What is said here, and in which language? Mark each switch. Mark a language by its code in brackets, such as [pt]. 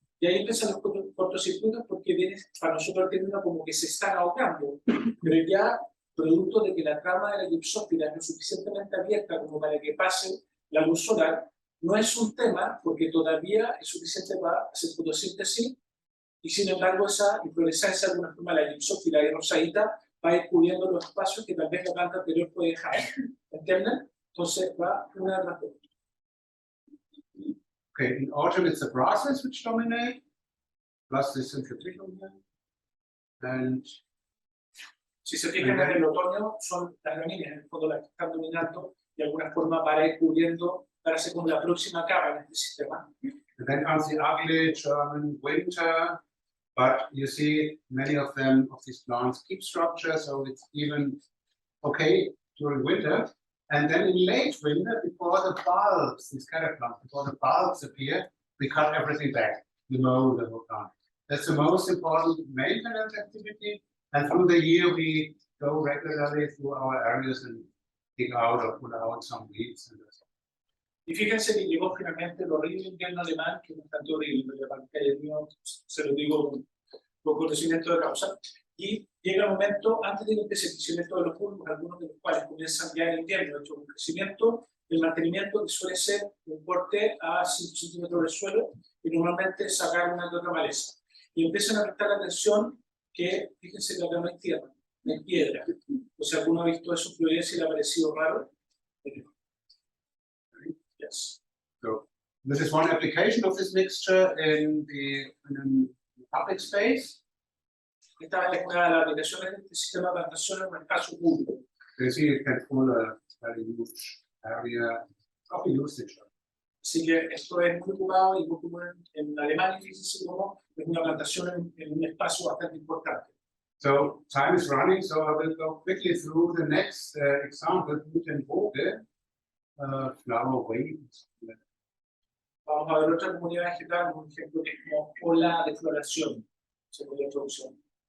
[es] Y ahí empiezan los cortocircuitos, porque viene para nosotros el término como que se están ahogando, pero ya producto de que la trama de la Gypsophila es lo suficientemente abierta como para que pase la luz solar, no es un tema porque todavía es suficiente para hacer fotosíntesis, y sin embargo esa inflorescencia de alguna forma la Gypsophila y rosadita va a ir cubriendo los espacios que tal vez la planta anterior puede dejar. ¿Entienden? Entonces va una tras otra. [en] Okay, in autumn it's the grasses which dominate, plus this infiltration here. And [es] si se fijan en el otoño, son las gramíneas en el fondo las que están dominando de alguna forma para ir cubriendo, para hacer como la próxima capa en este sistema. [en] And then comes the ugly German winter, but you see many of them, of these plants, keep structure, so it's even okay during winter. And then in late winter, before the bulbs, these caterpillars, before the bulbs appear, we cut everything back, we mow the whole plant. That's the most important maintenance activity. And through the year, we go regularly through our areas and dig out or put out some weeds. [es] Y fíjense que llegó finalmente el horrible invierno alemán, que no es tanto horrible, pero para que el mío se lo digo con conocimiento de causa. Y llega el momento, antes de que empiece el crecimiento de los bulbos, algunos de los cuales comienzan ya en el invierno, hecho un crecimiento, el mantenimiento que suele ser un corte a 5 centímetros del suelo y normalmente sacar una que otra maleza. Y empiezan a prestar atención que, fíjense que acá no hay tierra, no hay piedra. O sea, ¿alguno ha visto eso en Florencia y le ha parecido raro? [en] Yes. So this is one application of this mixture in public space. [es] Esta es una de las aplicaciones de este sistema de plantación en un espacio público. [en] You see, it can pull a very huge area of usage. [es] Así que esto es muy ocupado y muy común en Alemania, fíjense cómo es una plantación en un espacio bastante importante. [en] So time is running, so I will go quickly through the next example, Gutenberg, flower waves. [es] Vamos a ver otra comunidad vegetal, un ejemplo que es como ola de floración, según la introducción.